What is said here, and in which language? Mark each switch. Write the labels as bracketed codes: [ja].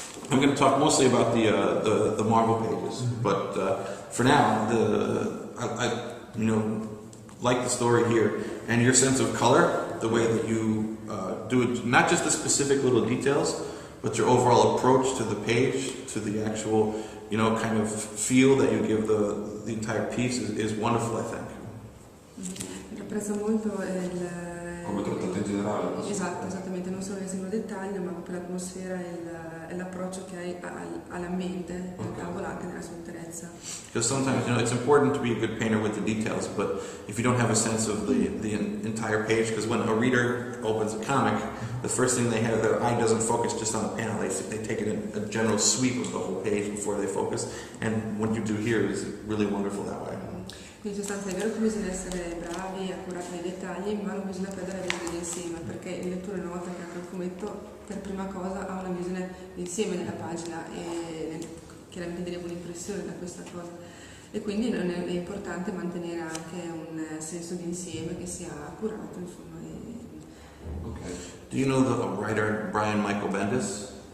[en] I'm going to talk mostly about the Marvel pages, but for now, I like the story here, and your sense of color, the way that you do it, not just the specific little details, but your overall approach to the page, to the actual, kind of feel that you give the entire piece is wonderful, I think. [it] Apprezzo molto Come trattato in generale. Esatto, esattamente, non solo il singolo dettaglio, ma proprio l'atmosfera e l'approccio che hai alla mente, al tavolo, anche nella sua interezza. [en] Because sometimes, it's important to be a good painter with the details, but if you don't have a sense of the entire page, because when a reader opens a comic, the first thing they have, their eye doesn't focus just on the panel, they take it in a general sweep of the whole page before they focus, and what you do here is really wonderful that way. [it] In sostanza è vero che bisogna essere bravi e accurati nei dettagli, ma non bisogna perdere la visione d'insieme, perché il lettore, una volta che apre il fumetto, per prima cosa ha una visione d'insieme della pagina e chiaramente deriva un'impressione da questa cosa. E quindi è importante mantenere anche un senso di insieme che sia accurato, insomma. [en] Okay. Do you know the writer Brian Michael Bendis?